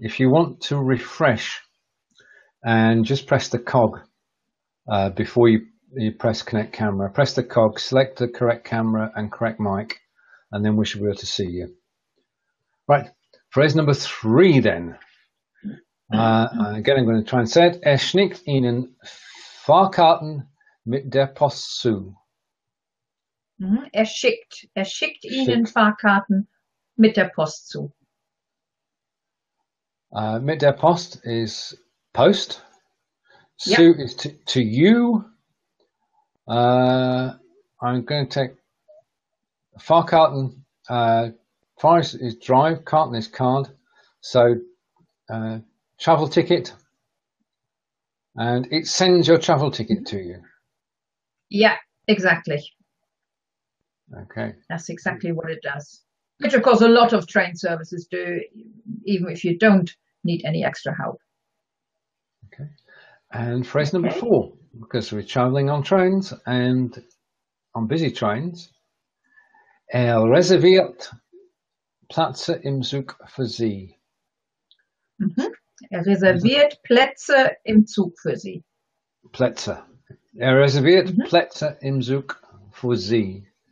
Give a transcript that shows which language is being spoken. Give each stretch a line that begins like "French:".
English: If you want to refresh and just press the cog before you you press connect camera, press the cog, select the correct camera and correct mic, and then we should be able to see you. Right, phrase number 3 then. Again, I'm going to try and say it.
German: Schickt Ihnen Fahrkarten mit der Post zu. Schickt Ihnen Fahrkarten mit der Post zu. Mit der Post
English: is post. Yep. Zu is to you. I'm going to take Fahrkarten. Fahr is drive, Karten is card. So travel ticket. And it sends your travel ticket to you. Yeah, exactly. Okay. That's exactly what it does. Which, of course, a lot of train services do, even if you don't need any extra help. Okay. And phrase number 4, because we're traveling on trains and on busy trains.
German: Reserviert Plätze im Zug für Sie. Reserviert Plätze im Zug für Sie. Plätze. Reserviert Plätze im Zug für Sie.